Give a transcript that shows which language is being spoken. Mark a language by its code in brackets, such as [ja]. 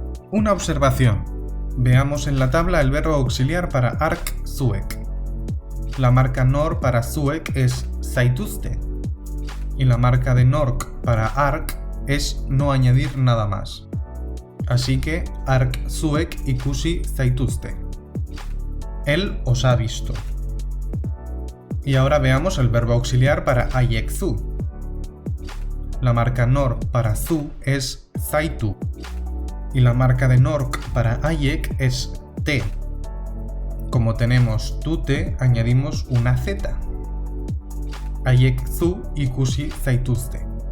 [es] Una observación. Veamos en la tabla el verbo auxiliar para ark zuek. La marca nor para zuek es zaituzte y la marca de nork para ark es no añadir nada más. Así que [eu] ark zuek ikusi zaituzte. [es] Él os ha visto. Y ahora veamos el verbo auxiliar para aiek zu. La marca nor para zu es zaitu y la marca de nork para aiek es te. Como tenemos tute, añadimos una z. [eu] Aiek zu ikusi zaituzte.